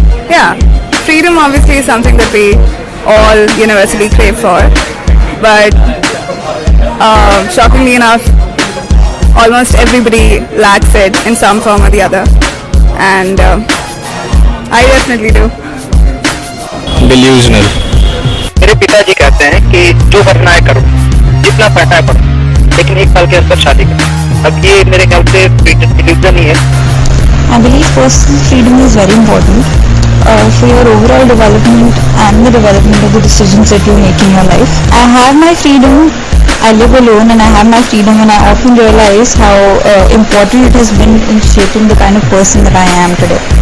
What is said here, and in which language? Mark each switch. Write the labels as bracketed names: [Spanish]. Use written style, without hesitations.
[English] Yeah, freedom obviously is something that we all universally crave for, but shockingly enough, almost everybody lacks it in some form or the other, and I definitely do. Delusional. [Hindi] मेरे पिताजी कहते हैं कि जो करना है करो, जितना पढ़ना है पढ़ो, लेकिन 1 साल के अंदर शादी करो। अब ये मेरे ख्याल से डिल्यूजन ही है। [English] I believe personal freedom is very important for your overall development and the development of the decisions that you make in your life. I have my freedom. I live alone and I have my freedom, and I often realize how important it has been in shaping the kind of person that I am today.